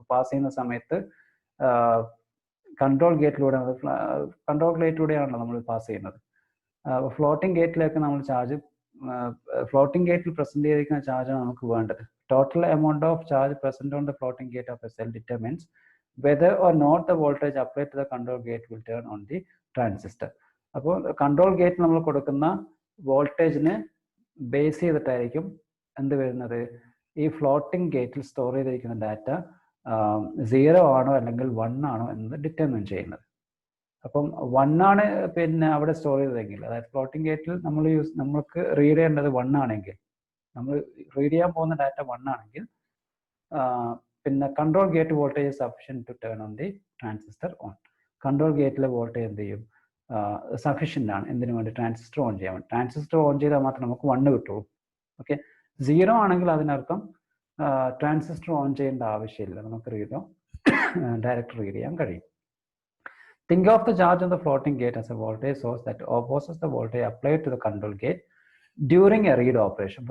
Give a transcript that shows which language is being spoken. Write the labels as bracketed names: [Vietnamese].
[Malayalam] Pass ചെയ്യുന്ന സമയത്ത് control ഗേറ്റിലൂടെയാണല്ലോ നമ്മൾ പാസ് ചെയ്യുന്നത്. ഫ്ലോട്ടിംഗ് ഗേറ്റിലേക്ക് നമ്മൾ ചാർജ്, ഫ്ലോട്ടിംഗ് ഗേറ്റിൽ പ്രസന്റ് ചെയ്തിരിക്കുന്ന ചാർജാണ് നമുക്ക് വേണ്ടത്. [English] Total amount of charge present on the floating gate of a cell determines whether or not the voltage applied to the control gate will turn on the transistor. [Malayalam] അപ്പോൾ control gate നമ്മൾ കൊടുക്കുന്ന വോൾട്ടേജിനെ base ചെയ്തിട്ടായിരിക്കും എന്ത് വരുന്നത്? ഈ floating ഗേറ്റിൽ store ചെയ്തിരിക്കുന്ന data 0 ആണോ അല്ലെങ്കിൽ 1 ആണോ എന്നത് ഡിറ്റർമിൻ ചെയ്യുന്നത്. അപ്പം 1 ആണ് അവിടെ സ്റ്റോർ ചെയ്തതെങ്കിൽ, അതായത് ഫ്ലോട്ടിംഗ് ഗേറ്റിൽ നമുക്ക് റീഡ് ചെയ്യേണ്ടത് 1 ആണെങ്കിൽ, നമ്മൾ റീഡ് ചെയ്യാൻ പോകുന്ന ഡാറ്റ 1 ആണെങ്കിൽ, control gate voltage [English] Sufficient to turn on the transistor on. [Malayalam] Control ഗേറ്റിലെ voltage എന്ത് ചെയ്യും? സഫിഷ്യൻ്റ് ആണ് എന്തിനു വേണ്ടി? ട്രാൻസിസ്റ്റർ ഓൺ ചെയ്യാൻ വേണ്ടി. ട്രാൻസിസ്റ്റർ ഓൺ ചെയ്താൽ മാത്രമേ നമുക്ക് 1 കിട്ടുള്ളൂ. ഓക്കെ, 0 ആണെങ്കിൽ അതിനർത്ഥം ട്രാൻസിസ്റ്റർ ഓൺ ചെയ്യേണ്ട ആവശ്യമില്ല, നമുക്ക് ഡയറക്റ്റ് റീഡ് ചെയ്യാൻ കഴിയും. [English] Think of the charge on the floating gate as a voltage source that opposes the voltage applied to the control gate during a read operation.